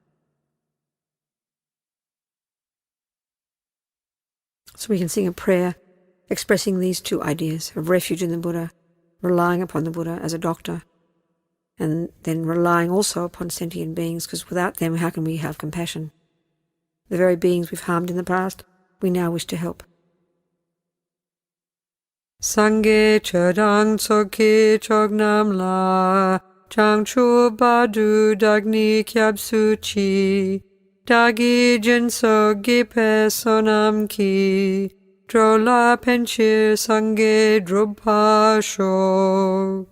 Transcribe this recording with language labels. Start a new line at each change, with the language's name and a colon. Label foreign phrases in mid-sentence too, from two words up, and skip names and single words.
English: So we can sing a prayer expressing these two ideas of refuge in the Buddha, relying upon the Buddha as a doctor, and then relying also upon sentient beings, because without them, how can we have compassion? The very beings we've harmed in the past, we now wish to help.
Tibetan: སངས་རྒྱས་ཆོས་དང་ཚོགས་ཀྱི་མཆོག་རྣམས་ལ། བྱང་ཆུབ་བར་དུ་བདག་ནི་སྐྱབས་སུ་མཆི། བདག་གིས་སྦྱིན་སོགས་བགྱིས་པའི་བསོད་ནམས་ཀྱིས། འགྲོ་ལ་ཕན་ཕྱིར་སངས་རྒྱས་འགྲུབ་པར་ཤོག.